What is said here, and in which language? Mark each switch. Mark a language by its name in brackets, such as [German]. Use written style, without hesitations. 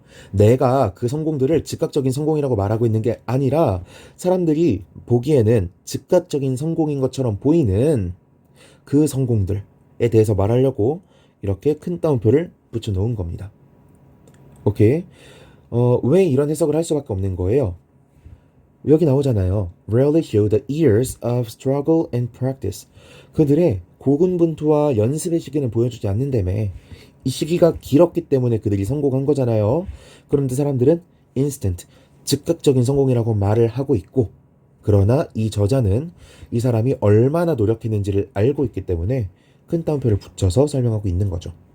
[Korean] 내가 그 성공들을 즉각적인 성공이라고 말하고 있는 게 아니라 사람들이 보기에는 즉각적인 성공인 것처럼 보이는 그 성공들에 대해서 말하려고 이렇게 큰 따옴표를 붙여 놓은 겁니다. 오케이. 왜 이런 해석을 할 수밖에 없는 거예요? 여기 나오잖아요. [English] Rarely show the years of struggle and practice. [Korean] 그들의 고군분투와 연습의 시기는 보여주지 않는다며. 이 시기가 길었기 때문에 그들이 성공한 거잖아요. 그런데 사람들은 instant, 즉각적인 성공이라고 말을 하고 있고, 그러나 이 저자는 이 사람이 얼마나 노력했는지를 알고 있기 때문에 큰 따옴표를 붙여서 설명하고 있는 거죠.